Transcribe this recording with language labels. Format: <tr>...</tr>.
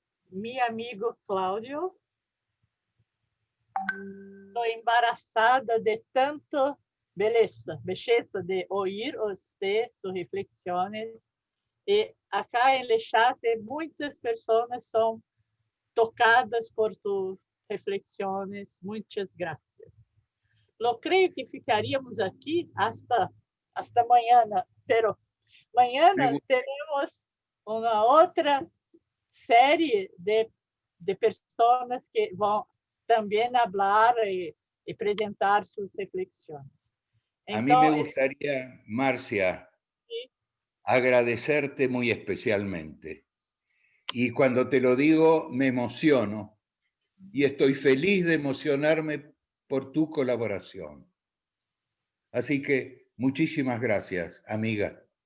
<es>Mi amigo Cláudio,</es> <pt>estou embaraçada</pt> <es>de tanto belleza de oír usted sus reflexiones.</es> <pt>E acá em Lechate, muitas pessoas são tocadas</pt> <es>por tus reflexiones.</es> <pt>Muitas graças. Eu creio que ficaríamos aqui</pt> <es>hasta mañana, pero mañana</es> <pt>teremos uma outra série de pessoas que vão também falar e apresentar suas reflexões.</pt> <es>A mí me gustaría, Marcia, agradecerte muy especialmente. Y cuando te lo digo, me emociono y estoy feliz de emocionarme por tu colaboración. Así que muchísimas gracias, amiga.</es>